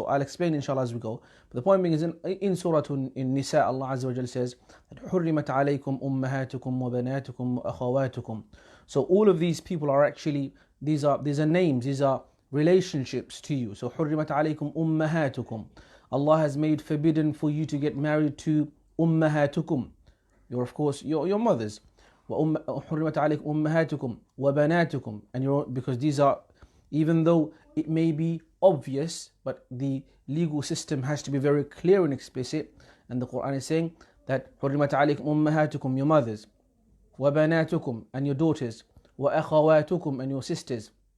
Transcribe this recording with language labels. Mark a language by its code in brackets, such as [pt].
[en] So I'll explain inshallah as we go. But the point being is in Surah Nisa, Allah Azza wa Jalla says that [ar] حُرِّمَتْ عَلَيْكُمْ أُمَّهَاتُكُمْ وَبَنَاتُكُمْ وَأَخَوَاتُكُم. [en] So all of these people are actually, these are names, these are relationships to you. So [ar] حُرِّمَتْ عَلَيْكُمْ أُمَّهَاتُكُم. [en] Allah has made forbidden for you to get married to ummahatukum, of course your mothers. [ar] وَحُرِّمَتْ عَلَيْكُمْ أُمَّهَاتُكُمْ وَبَنَاتُكُم, [en] and because these are, even though it may be obvious, but the legal system has to be very clear and explicit, and the Quran is saying that [ar] حُرِّمَتْ عَلَيْكُمْ أُمَّهَاتُكُم, [en] your mothers, [ar] وَبَنَاتُكُم, [en] and your daughters, [ar] وَأَخَوَاتُكُم, [en] and your sisters,